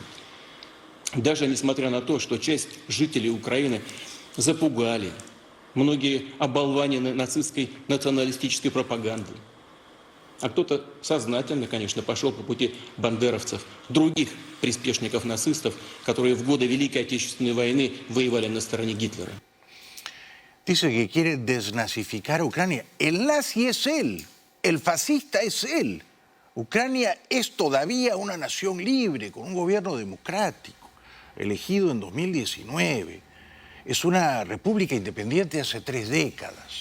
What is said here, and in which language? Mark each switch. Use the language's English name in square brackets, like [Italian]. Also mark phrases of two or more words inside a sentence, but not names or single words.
[Russian] Даже несмотря на то, что часть жителей Украины запугали, многие оболванены нацистской националистической пропагандой. А кто-то сознательно, конечно, пошел по пути бандеровцев, других приспешников нацистов, которые в годы Великой Отечественной войны воевали на стороне Гитлера. [Spanish] Dice que quiere desnazificar a Ucrania. El nazi es él, el fascista es él. Ucrania es todavía una nación libre, con un gobierno democrático, elegido en 2019. Es una república independiente hace 3 décadas.